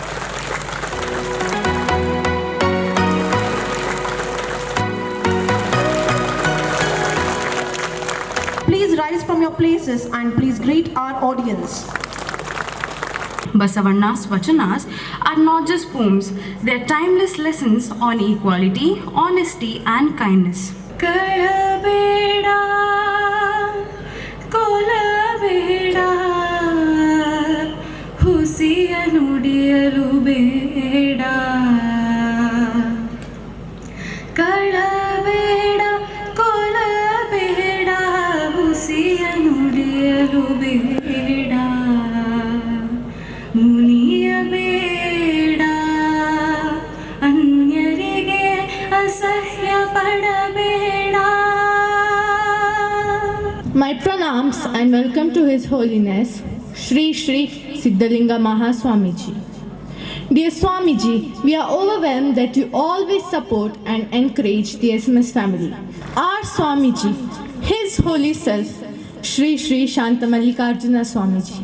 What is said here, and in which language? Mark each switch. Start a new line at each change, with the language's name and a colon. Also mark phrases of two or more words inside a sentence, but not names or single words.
English: Please rise from your places and please greet our audience. Basavanna's Vachanas are not just poems, they are timeless lessons on equality, honesty and kindness.
Kannada: ಕಳಬೇಡ, ಕೊಲಬೇಡ, ಹುಸಿಯ ನುಡಿಯಲು ಬೇಡ. ಕಳಬೇಡ, ಕೊಲಬೇಡ, ಹುಸಿಯ ನುಡಿಯಲು ಬೇಡ. ಮುನಿಯಬೇಡ ಅನ್ಯರಿಗೆ ಅಸಹ್ಯ ಪಡಬೇಡ.
English: My pranams and welcome to His Holiness Shri Shri Siddhalinga Mahaswamiji. Dear Swamiji, we are overwhelmed that you always support and encourage the SMS family. Our Swamiji, His Holy Self, Shri Shri Shantamallikarjuna Swamiji.